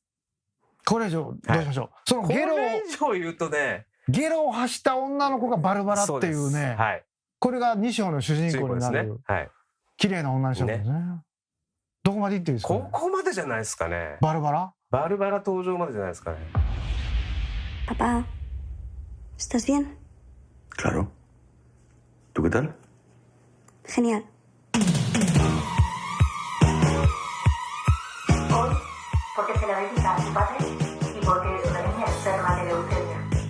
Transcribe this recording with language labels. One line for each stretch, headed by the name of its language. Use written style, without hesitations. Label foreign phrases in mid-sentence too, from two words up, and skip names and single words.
Japanese: これ以上どうしましょう。そのゲロを言うとね、ゲロを発した女の子がバルバラっていうね、これが2章の主人公になる綺麗な女の人ですね。どこまで行っていいですかね。ここまでじゃないですかね。バルバラ登場までじゃないですかね。
Spanish: Papá, ¿estás bien? Claro. ¿Tú qué tal? Genial. Hoy, porque se la dedica a su padre y porque es una niña enferma de leucemia.